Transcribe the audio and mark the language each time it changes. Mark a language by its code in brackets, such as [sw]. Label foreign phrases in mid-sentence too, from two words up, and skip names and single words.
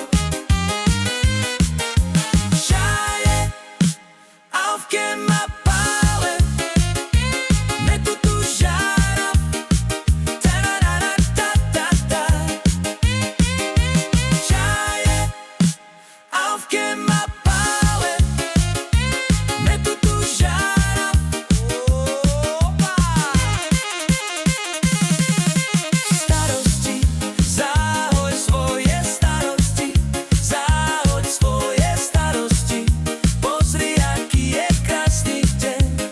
[rom] Čaje, avke ma pale Metu tu žarav Ta-da-da-da-ta-ta-ta Čaje, avke ma pale Metu tu žarav [sk] Starosti, zahoď svoje starosti Zahoď svoje starosti Pozri, aký je krásny deň